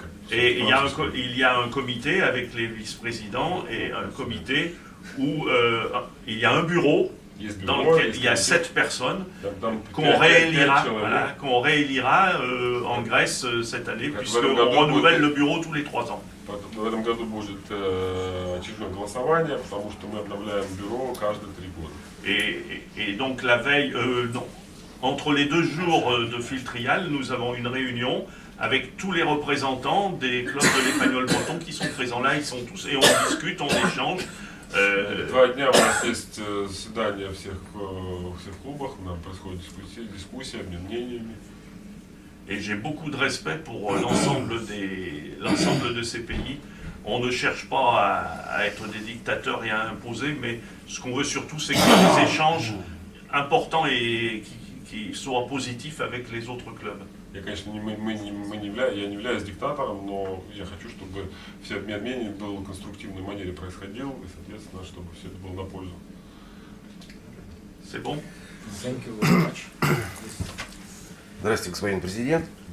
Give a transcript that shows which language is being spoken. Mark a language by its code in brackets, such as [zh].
[fr] Et il y a un comité avec les vice-présidents et un comité où il y a un bureau dans lequel il y a 7 personnes qu'on réélira en Grèce cette année, puisqu'on renouvelle le bureau tous les 3 ans. [ru] В этом году будет очередное голосование, потому что мы обновляем бюро каждые 3 года. [fr] Et donc la veille, entre les 2 jours de Filtrial, nous avons une réunion avec tous les représentants des clubs de l'Espagnol breton qui sont présents là, ils sont tous, et on discute, on échange. [ru] 2 дня у нас есть заседания всех клубах, нам происходит дискуссия, обмен мнениями. [fr] Et j'ai beaucoup de respect pour l'ensemble de ces pays. On ne cherche pas à être des dictateurs et à imposer, mais ce qu'on veut surtout, c'est qu'il y ait des échanges importants et qui soient positifs avec les autres clubs. [ru] Я, конечно, я не являюсь диктатором, но я хочу, чтобы все обмен мнений был в конструктивной манере происходил, и, соответственно, чтобы все это было на пользу. [fr] C'est bon? [en] Thank you very much. [ru] Здравствуйте, господин президент.